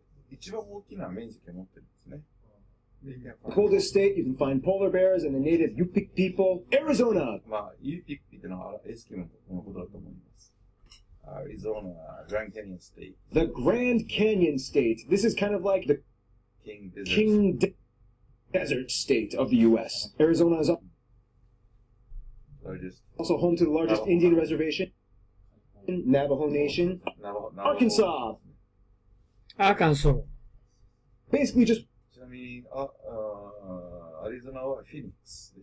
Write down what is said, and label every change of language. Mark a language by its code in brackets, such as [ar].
[ja] 一番大きな面積を持ってるんですね。 [en] coldest state. You can find polar bears and the native Yupik people. Arizona. [ja] まあ、ユーピックっていうのはエスキモのことだと思います。 [en] Arizona, Grand Canyon State. The Grand Canyon State. This is kind of like the King Desert State of the U.S. Arizona is also home to the largest Indian reservation, Navajo Nation. Arkansas. Basically just. [ja] ちなみに、アリゾナはフィニックス。